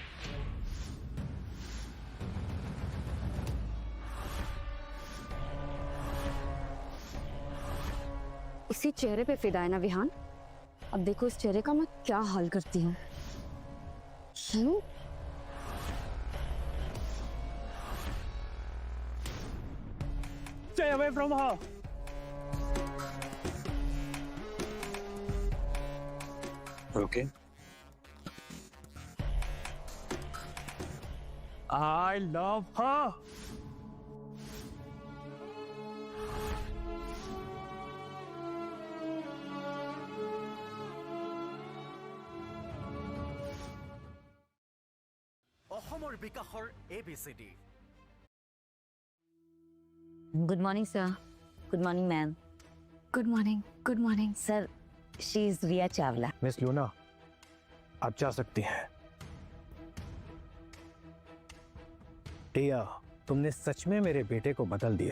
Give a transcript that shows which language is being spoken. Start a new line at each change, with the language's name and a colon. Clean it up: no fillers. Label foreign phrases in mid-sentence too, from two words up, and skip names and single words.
Hindi: इसी चेहरे पे फिदा है ना विहान। अब देखो इस चेहरे का मैं क्या हाल करती हूँ।
English: Stay away from her. Okay. I love her.
Assamese: অসমৰ বিকাশৰ ABCD।
English: Good morning sir. Good morning ma'am. Good morning. Good morning Sir, she is Riya Chawla.
Hindi: मिस लूना, आप जा सकती हैं। रिया, तुमने सच में मेरे बेटे को बदल दिया।